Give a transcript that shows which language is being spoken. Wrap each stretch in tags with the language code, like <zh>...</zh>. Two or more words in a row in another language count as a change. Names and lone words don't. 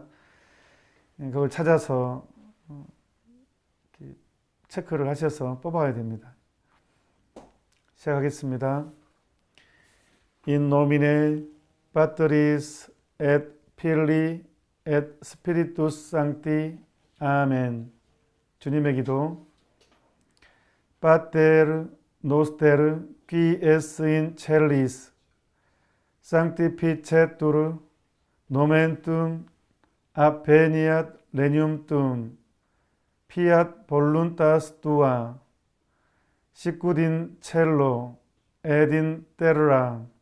<ko>그걸 찾아서 체크를 하셔서 뽑아야 됩니다. 시작하겠습니다.</ko> <la>In nomine Patris et Filii et Spiritus Sancti.</la> <ko>아멘. 주님의 기도.</ko> <la>Pater noster qui es in celis, sanctificetur nomen tuum, adveniat regnum tuum, fiat voluntas tua, sicut in cielo et in terra.</la>